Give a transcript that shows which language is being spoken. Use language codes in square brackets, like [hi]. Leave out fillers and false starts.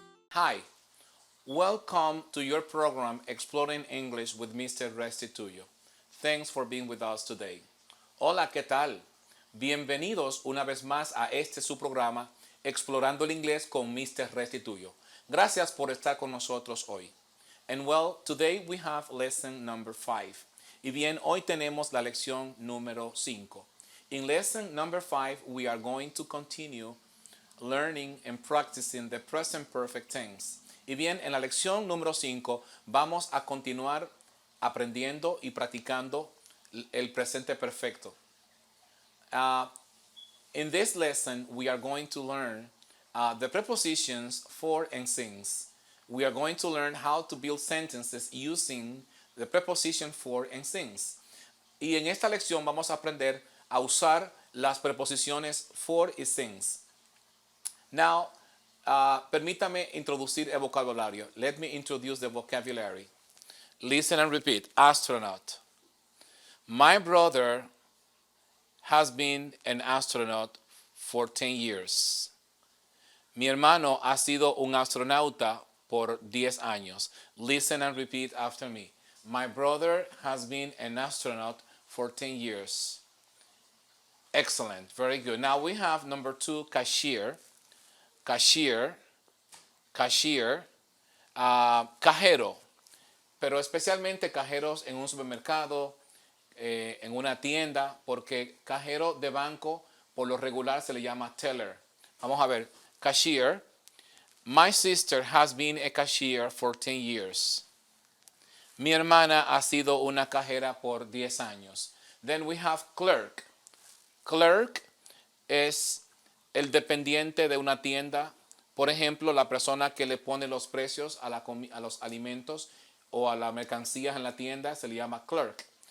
[en] Hi, welcome to your program Exploring English with Mr. Restituyo. Thanks for being with us today. [es] Hola, ¿qué tal? Bienvenidos una vez más a su programa Explorando el Inglés con Mr. Restituyo. Gracias por estar con nosotros hoy. [en] And well, today we have lesson number 5. [es] Y bien, hoy tenemos la lección número 5. [en] In lesson number 5, we are going to continue learning and practicing the present perfect tense. [es] Y bien, en la lección número 5 vamos a continuar aprendiendo y practicando el presente perfecto. [en] In this lesson, we are going to learn the prepositions for and since. We are going to learn how to build sentences using the preposition for and since. [es] Y en esta lección vamos a aprender a usar las preposiciones for y since. [en] Now, [es] permítame introducir el vocabulario. [en] Let me introduce the vocabulary. Listen and repeat. Astronaut. My brother has been an astronaut for 10 years. [es] Mi hermano ha sido un astronauta por 10 años. [en] Listen and repeat after me. My brother has been an astronaut for 10 years. Excellent. Very good. Now we have number 2, cashier. [es] Cashier, cajero, pero especialmente cajeros en un supermercado, en una tienda, porque cajero de banco por lo regular se le llama teller. Vamos a ver, cashier. [en] My sister has been a cashier for 10 years. [es] Mi hermana ha sido una cajera por 10 años. [en] Then we have clerk. [es] Clerk es el dependiente de una tienda, por ejemplo, la persona que le pone los precios a los alimentos o a las mercancías en la tienda se le llama clerk.